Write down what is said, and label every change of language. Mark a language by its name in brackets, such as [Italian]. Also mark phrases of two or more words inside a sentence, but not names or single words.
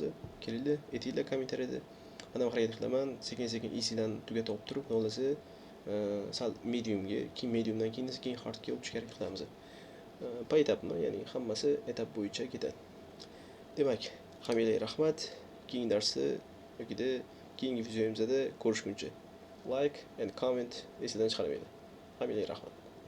[Uzbek] Kelinglar, aytinglar kommentariyada. Mana harakat qilaman, sekin-sekin easy'dan tugatib olib turib, nolasi sal mediumga, keyin mediumdan keyin hardga o'tishga harakat qilamiz. Payetapman, ya'ni hammasi etap bo'yicha ketadi. Demak, hammaga rahmat. Keyingi darsda yoki keyingi videomizda ko'rishguncha [English] like and comment [Uzbek] esingizdan chiqarmanglar. Hammaga rahmat.